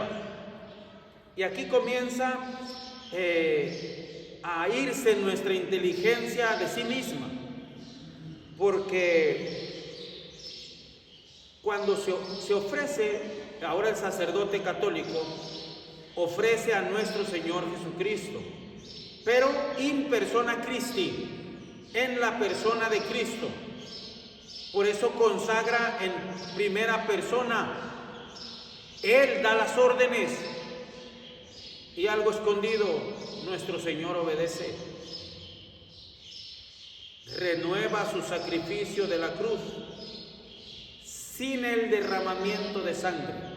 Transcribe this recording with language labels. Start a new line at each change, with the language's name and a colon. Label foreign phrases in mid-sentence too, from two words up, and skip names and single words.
Spanish: Y aquí comienza a irse nuestra inteligencia de sí misma, porque cuando se ofrece, ahora el sacerdote católico ofrece a nuestro Señor Jesucristo, pero
Latin: in persona Christi,
Spanish: en la persona de Cristo. Por eso consagra en primera persona. Él da las órdenes y algo escondido nuestro Señor obedece. Renueva su sacrificio de la cruz sin el derramamiento de sangre.